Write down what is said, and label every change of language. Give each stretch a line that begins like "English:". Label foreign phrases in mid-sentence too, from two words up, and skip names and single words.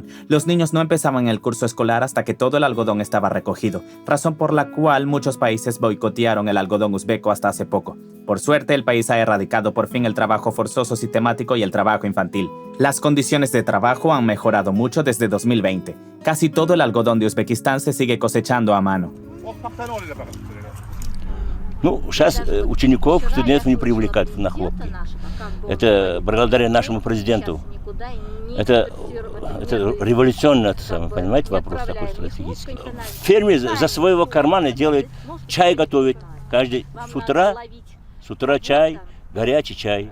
Spanish: Los niños no empezaban el curso escolar hasta que todo el algodón estaba recogido, razón por la cual muchos países boicotearon el algodón uzbeco hasta hace poco. Por suerte, el país ha erradicado por fin el trabajo forzoso sistemático y el trabajo infantil. Las condiciones de trabajo han mejorado mucho desde 2020. Casi todo el algodón de Uzbekistán se sigue cosechando a mano.
Russian: Ну, сейчас учеников, студентов не привлекают на хлопки. Это благодаря нашему президенту. Это революционный, понимаете, вопрос такой стратегический. Фермер за своего кармана делает чай, готовит каждый с утра чай, горячий чай.